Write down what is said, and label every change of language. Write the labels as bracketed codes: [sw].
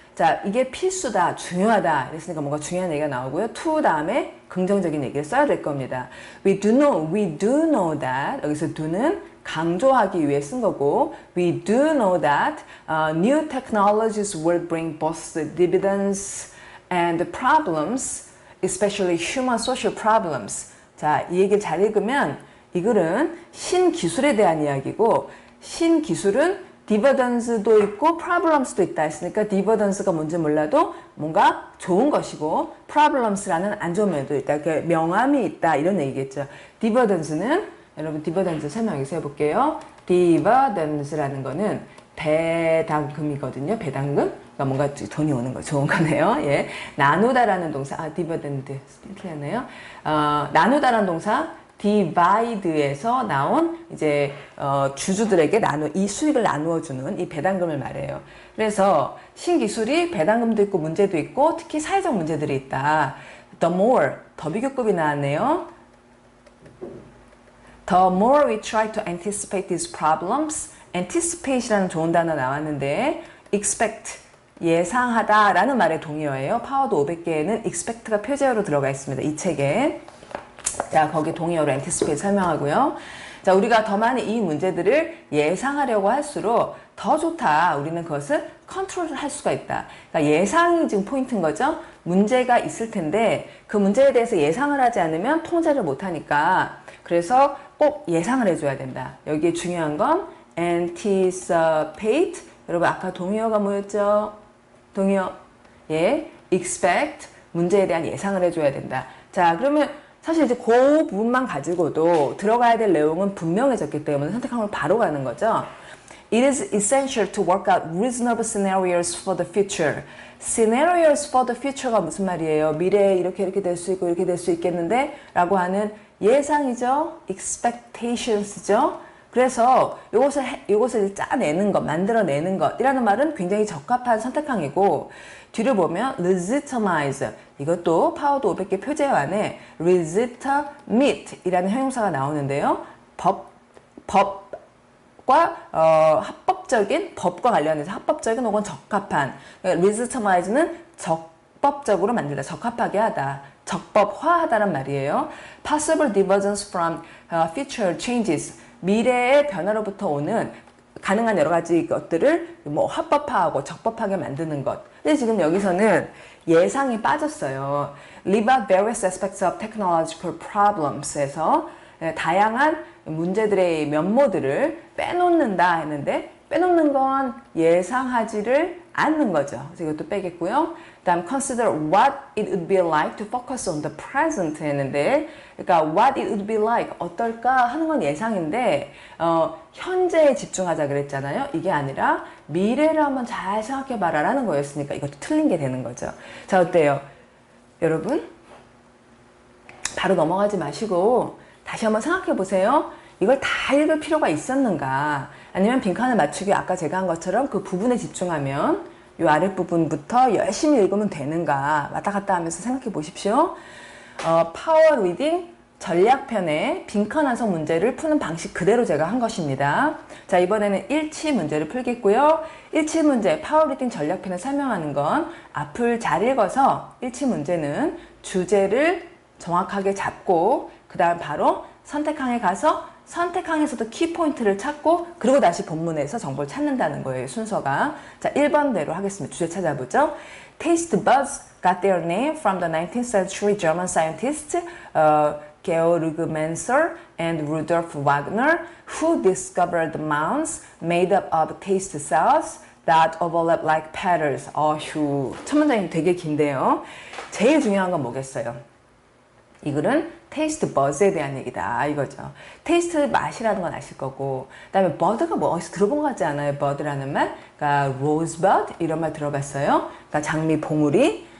[ko] 자, 이게 필수다, 중요하다. 이랬으니까 뭔가 중요한 얘기가 나오고요. to 다음에 긍정적인 얘기를 써야 될 겁니다. [en] We do know that. [ko] 여기서 do는 강조하기 위해 쓴 거고, [en] we do know that new technologies will bring both the dividends and the problems, especially human social problems. [ko] 자, 이 얘기를 잘 읽으면 이 글은 신기술에 대한 이야기고, 신기술은 디버던스도 있고 프로블럼스도 있다 했으니까 디버던스가 뭔지 몰라도 뭔가 좋은 것이고 프로블럼스라는 안 좋은 면도 있다. 그러니까 명암이 있다 이런 얘기겠죠. 디버던스는 여러분 디버던스 설명 여기서 해볼게요. 디버던스라는 거는 배당금이거든요. 배당금. 그러니까 뭔가 돈이 오는 거 좋은 거네요. 예. 나누다라는 동사 디버던드 틀렸네요. 나누다라는 동사 divide에서 나온 이제 주주들에게 이 수익을 나누어 주는 이 배당금을 말해요. 그래서 신기술이 배당금도 있고 문제도 있고 특히 사회적 문제들이 있다. [en] The more [ko] 더 비교급이 나왔네요. [en] The more we try to anticipate these problems, [ko] anticipate이라는 좋은 단어 나왔는데 expect 예상하다 라는 말의 동의어예요. 파워드 500개에는 expect가 표제어로 들어가 있습니다. 이 책에. 자, 거기 동의어로 anticipate 설명하고요. 자, 우리가 더 많이 이 문제들을 예상하려고 할수록 더 좋다. 우리는 그것을 컨트롤을 할 수가 있다. 그러니까 예상이 지금 포인트인 거죠. 문제가 있을 텐데 그 문제에 대해서 예상을 하지 않으면 통제를 못 하니까 그래서 꼭 예상을 해줘야 된다. 여기에 중요한 건 anticipate. 여러분 아까 동의어가 뭐였죠? 동의어. 예, expect. 문제에 대한 예상을 해줘야 된다. 자, 그러면 사실 이제 그 부분만 가지고도 들어가야 될 내용은 분명해졌기 때문에 선택하면 바로 가는 거죠. [en] It is essential to work out reasonable scenarios for the future. Scenarios for the future [ko] 가 무슨 말이에요? 미래에 이렇게 될 수 있고 이렇게 될 수 있겠는데 라고 하는 예상이죠. expectations죠. 그래서 이것을 짜내는 것, 만들어내는 것이라는 말은 굉장히 적합한 선택항이고 뒤를 보면 legitimize 이것도 파워드 500개 표제어 안에 legitimate 이라는 형용사가 나오는데요. 법과 합법적인 법과 관련해서 합법적인 혹은 적합한 그러니까 legitimize는 적법적으로 만들다, 적합하게 하다, 적법화하다란 말이에요. [en] possible divergence from future changes [ko] 미래의 변화로부터 오는 가능한 여러 가지 것들을 뭐 합법화하고 적법하게 만드는 것. 근데 지금 여기서는 예상이 빠졌어요. [en] Leave out various aspects of technological problems [ko] 에서 다양한 문제들의 면모들을 빼놓는다 했는데 빼놓는 건 예상하지를 않는 거죠. 그래서 이것도 빼겠고요. 다음 [en] consider what it would be like to focus on the present [ko] 했는데 그러니까 what it would be like 어떨까 하는 건 예상인데 현재에 집중하자 그랬잖아요. 이게 아니라 미래를 한번 잘 생각해 봐라 라는 거였으니까 이것도 틀린 게 되는 거죠. 자, 어때요? 여러분 바로 넘어가지 마시고 다시 한번 생각해 보세요. 이걸 다 읽을 필요가 있었는가? 아니면 빈칸을 맞추기 아까 제가 한 것처럼 그 부분에 집중하면 이 아랫부분부터 열심히 읽으면 되는가? 왔다 갔다 하면서 생각해 보십시오. 파워 리딩 전략편의 빈칸 완성 문제를 푸는 방식 그대로 제가 한 것입니다. 자, 이번에는 일치 문제를 풀겠고요. 일치 문제 파워 리딩 전략편을 설명하는 건 앞을 잘 읽어서 일치 문제는 주제를 정확하게 잡고 그 다음 바로 선택항에 가서 선택항에서도 키포인트를 찾고 그리고 다시 본문에서 정보를 찾는다는 거예요. 순서가. 자, 1번대로 하겠습니다. 주제 찾아보죠. [en] Taste buds got their name from the 19th century German scientist Georg Menser and Rudolf Wagner, who discovered mounds made up of taste cells that overlap like petals. [ko] 휴. 첫 문장이 되게 긴데요. 제일 중요한 건 뭐겠어요? 이 글은 테이스트 버즈에 대한 얘기다 이거죠. 테이스트 맛이라는 건 아실 거고, 그 다음에 버드가 뭐 어디서 들어본 것 같지 않아요? 버드라는 말. 그러니까 로즈버드 이런 말 들어봤어요? 그러니까 장미 봉우리.